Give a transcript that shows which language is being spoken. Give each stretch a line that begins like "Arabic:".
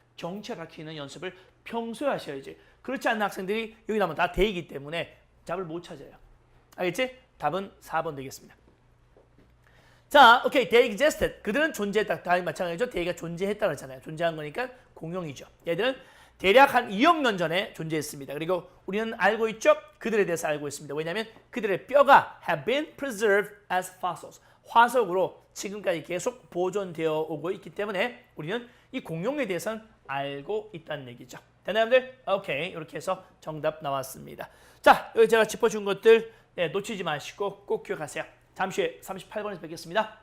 Korean: 정체 밝히는 연습을 평소에 하셔야지. 그렇지 않은 학생들이 여기 나오면 다 they이기 때문에 답을 못 찾아요. 알겠지? 답은 4번 되겠습니다. 자, 오케이.
English: They existed.
Korean: 그들은 존재했다. 다 마찬가지죠. they가 존재했다고 했잖아요. 존재한 거니까 공룡이죠. 얘들은 대략 한 2억 년 전에 존재했습니다. 그리고 우리는 알고 있죠? 그들에 대해서 알고 있습니다. 왜냐하면 그들의 뼈가
English: have been preserved as fossils.
Korean: 화석으로 지금까지 계속 보존되어 오고 있기 때문에 우리는 이 공룡에 대해서는 알고 있다는 얘기죠. 되나요, 여러분들? 오케이. 이렇게 해서 정답 나왔습니다. 자, 여기 제가 짚어준 것들 놓치지 마시고 꼭 기억하세요. 잠시 후에 38번에서 뵙겠습니다.